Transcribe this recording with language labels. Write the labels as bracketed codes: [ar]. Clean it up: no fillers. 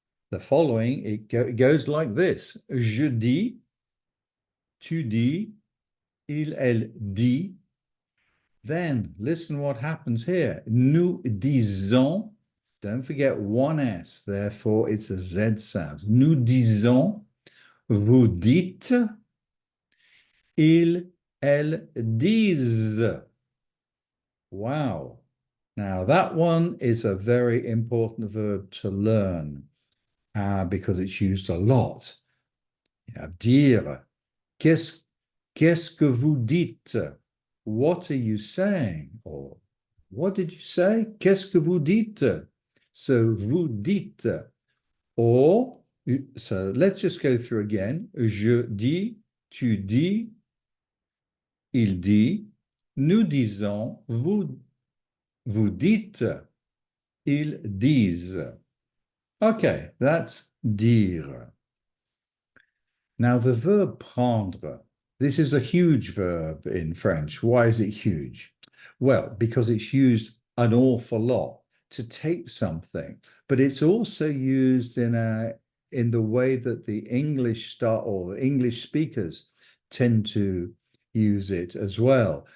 [en] The following, it goes like this. [fr] Je dis, tu dis, il, elle dit. [en] Then listen what happens here. [fr] Nous disons, [en] don't forget one S, therefore it's a Z sound. [fr] Nous disons, vous dites, ils, elles disent. [en] Wow. Now that one is a very important verb to learn because it's used a lot. You have dire. [fr] Qu'est-ce que vous dites? [en] What are you saying? Or what did you say? [fr] Qu'est-ce que vous dites? So vous dites. [en] Or, so let's just go through again. [fr] Je dis, tu dis, il dit, nous disons, vous dites, ils disent. [en] Okay, that's dire. Now, the verb prendre, this is a huge verb in French. Why is it huge? Well, because it's used an awful lot to take something, but it's also used in the way that the English speakers tend to use it as well.